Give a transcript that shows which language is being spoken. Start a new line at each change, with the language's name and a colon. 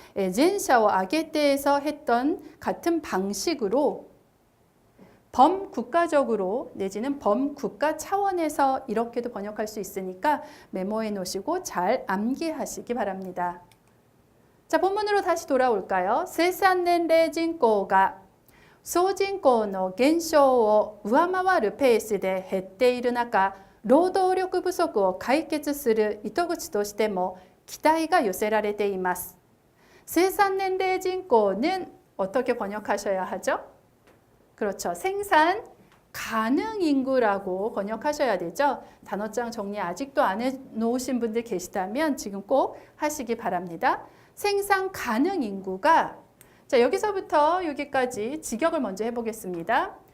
Korean: 젠샤오 아게떼에서 했던 같은 방식으로 범국가적으로 내지는 범국가 차원에서 이렇게도 번역할 수 있으니까 메모해 놓으시고 잘 암기하시기 바랍니다. 자, 본문으로 다시 돌아올까요?
Japanese: 생산年齢人口が総人口の減少を上回るペースで減っている中、労働力不足を解決する糸口としても期待が寄せられています。
Korean: 생산年齢人口는 어떻게 번역하셔야 하죠? 그렇죠. 생산 가능 인구라고 번역하셔야 되죠. 단어장 정리 아직도 안 해놓으신 분들 계시다면 지금 꼭 하시기 바랍니다. 생산 가능 인구가 자 여기서부터 여기까지 직역을 먼저 해보겠습니다.